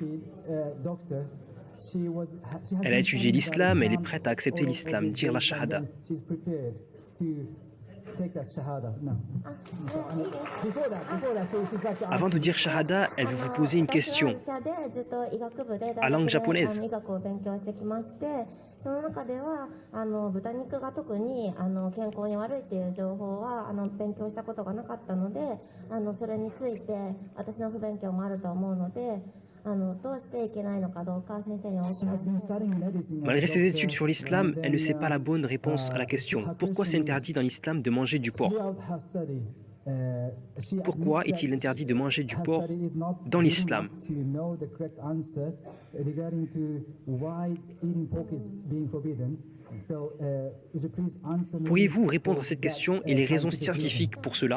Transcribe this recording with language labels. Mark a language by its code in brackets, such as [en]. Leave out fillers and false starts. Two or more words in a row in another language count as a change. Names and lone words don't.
[fr] Elle a étudié l'islam, elle est prête à accepter l'islam, dire la shahada. Avant de dire shahada, elle veut vous poser une question à langue japonaise. [ja] その中では豚肉が特に健康に悪いっていう情報は勉強したことがなかったのでそれについて私の不勉強もあると思うのでどうしていけないのかどうか先生にお伺いします。 [fr] Malgré ses études sur l'islam, elle ne sait pas la bonne réponse à la question. Pourquoi c'est interdit dans l'islam de manger du porc? Pourquoi est-il interdit de manger du porc dans l'islam? Pourriez-vous répondre à cette question et les raisons scientifiques pour cela?